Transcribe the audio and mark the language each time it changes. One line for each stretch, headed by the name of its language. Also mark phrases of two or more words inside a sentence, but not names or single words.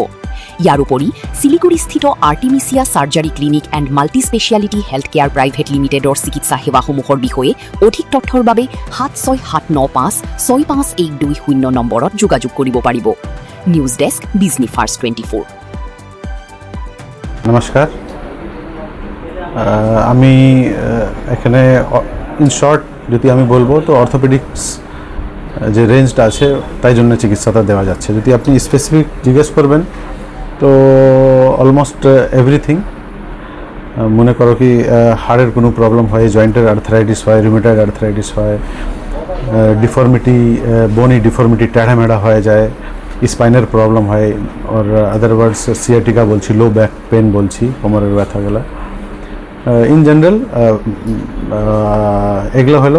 Assamese: ইয়াৰ উপৰি শিলিগুৰিস্থিত আৰ্টিমিছিয়া চাৰ্জাৰী ক্লিনিক এণ্ড মাল্টি স্পেচিয়ালিটি হেল্থ কেয়াৰ প্ৰাইভেট লিমিটেডৰ চিকিৎসা সেৱাসমূহৰ বিষয়ে অধিক তথ্যৰ বাবে 7679565120 নম্বৰত যোগাযোগ কৰিব পাৰিব।
English: News desk, বিজনী ফাৰ্ষ্ট 24।
Bangla: নমস্কার, আমি এখানে
English: in short
Bangla: যদি আমি বলবো তো অর্থোপেডিক্স যে রেঞ্জটা আছে তাই জন্য চিকিৎসাটা দেওয়া যাচ্ছে। যদি আপনি স্পেসিফিক জিজ্ঞেস করবেন তো
English: almost everything,
Bangla: মনে করো কি হাড়ের কোনো প্রবলেম হয়,
English: joint arthritis
Bangla: হয়,
English: rheumatoid arthritis
Bangla: হয়,
English: deformity, bony deformity
Bangla: টেढ़ा-मेढ़ा হয়ে যায়,
English: spine problem
Bangla: হয়, আর
English: otherwise sciatica
Bangla: বলছি,
English: low back pain
Bangla: বলছি, কোমরের ব্যথাগুলো
English: in general
Bangla: এগুলো হলো।